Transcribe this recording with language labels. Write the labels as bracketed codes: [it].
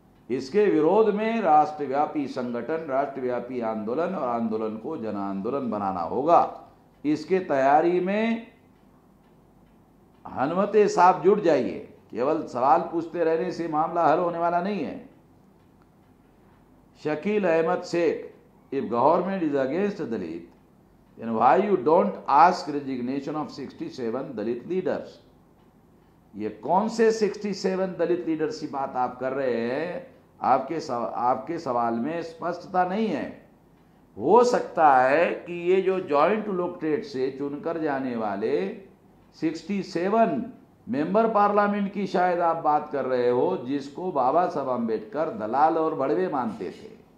[hi] इसके विरोध में राष्ट्रव्यापी संगठन, राष्ट्रव्यापी आंदोलन और आंदोलन को जन आंदोलन बनाना होगा। इसके तैयारी में हनुमते साहब जुट जाइए। केवल सवाल पूछते रहने से मामला हल होने वाला नहीं है। [en] Shakeel Ahmed Shaikh, if government is against Dalit then why you don't ask resignation of 67 Dalit leaders? [hi] ये कौन से 67 दलित लीडर्स की बात आप कर रहे हैं? आपके सवाल में स्पष्टता नहीं है। हो सकता है कि ये जो जॉइंट इलेक्टोरेट से चुनकर जाने वाले 67 मेंबर पार्लियामेंट की शायद आप बात कर रहे हो, जिसको बाबा साहब अम्बेडकर दलाल और बड़वे मानते थे।